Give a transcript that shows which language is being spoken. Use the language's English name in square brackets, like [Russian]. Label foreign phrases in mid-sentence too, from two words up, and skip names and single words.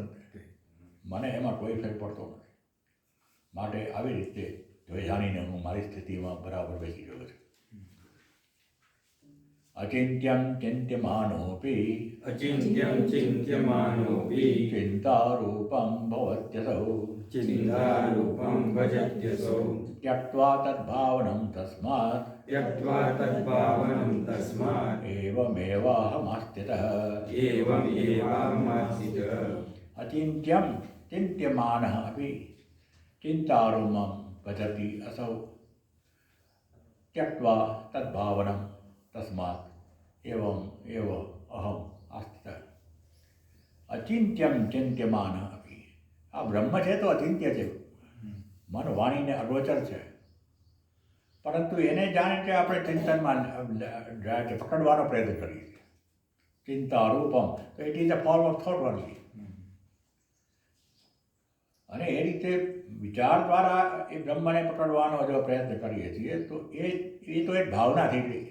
[Gujarati] મને એમાં કોઈ ફેર પડતો નથી. માટે આવી રીતે જો જાણીને હું મારી સ્થિતિમાં બરાબર બેસી ગયો છું. [Sanskrit] अचिंत्यम चिंत्यमानोपी चिंतारूपं भवत्यसौ त्यक्त्वा तद्भावनं तस्मात् एवमेवाहमस्थितः. अचिन्त्यं चिन्त्यमानः अपि चिन्तारूपं भजति असौ त्यक्त्वा तद्भावनं तस्मात् एवम एव अहम आस्थितः. अचिंत्यम चिंत्यमानः अपि. [Gujarati] આ બ્રહ્મ છે તો અચિંત્ય છે, મન વાણીને અગોચર છે, પરંતુ એને જાણે કે આપણે ચિંતનમાં પકડવાનો પ્રયત્ન કરીએ છીએ. [Sanskrit] चिंता रूपम, [English] તો it is a form of thought only. [Gujarati] અને એ રીતે વિચાર દ્વારા એ બ્રહ્મને પકડવાનો જો પ્રયત્ન કરીએ છીએ તો એ તો એક ભાવના થઈ ગઈ.